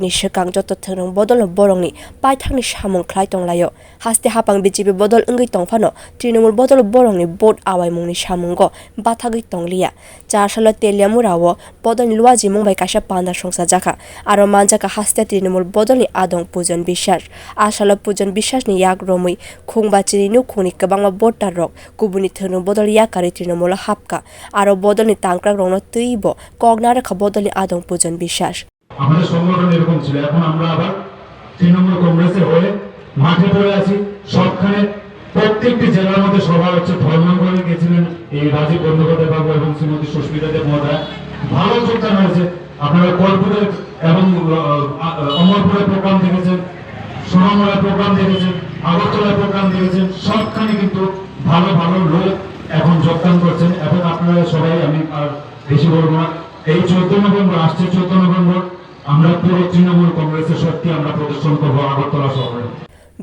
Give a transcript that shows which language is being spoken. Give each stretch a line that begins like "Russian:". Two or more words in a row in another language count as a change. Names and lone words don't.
Kok Borok: ni sekang joto thengrang bodol no borong ni paithang ni samung khlai tonglayo haste hapang BJP bodol engai tongphano Trinamool bodol borong ni board awai mungni samungo bathagoi tonglia charsala teliamura wo bodol ni luaji mungbai kaisa panda songsa jaka aro manjaka haste Trinamool bodol ni adong pujon বিশ্বাস asala pujon বিশ্বাস ni yak romui khungba Nukuni kabangma botar rok kubuni thenu bodol yakari Trinamool hapka aro bodol ni tangkrak rokno teibo kognara kha bodol ni adong pujon বিশ্বাস
Bangla: আমাদের সংগঠন এরকম ছিল এখন আমরা আবার তৃণমূল কংগ্রেসের হয়ে মাঠে পড়ে আছি সবখানে প্রত্যেকটি জেলার মধ্যে সভা হচ্ছে ভ্রমণ করে গেছিলেন এই রাজীব বন্দ্যোপাধ্যায় বাবু এবং শ্রীমতী সুস্মিতা দেব মহোদয় ভালো যোগদান হয়েছে আপনারা কলপুরে এবং অমরপুরে প্রোগ্রাম দেখেছেন সোনামুড়ায় প্রোগ্রাম দেখেছেন আগরতলায় প্রোগ্রাম দেখেছেন সবখানে কিন্তু ভালো ভালো লোক এখন যোগদান করছেন এবং আপনারা সবাই আমি আর বেশি বলবো না এই 14 নভেম্বর আসছে 14 নভেম্বর আমরা পুরো তৃণমূল কংগ্রেসের শক্তি আমরা প্রদর্শন করবো আগরতলা শহরে।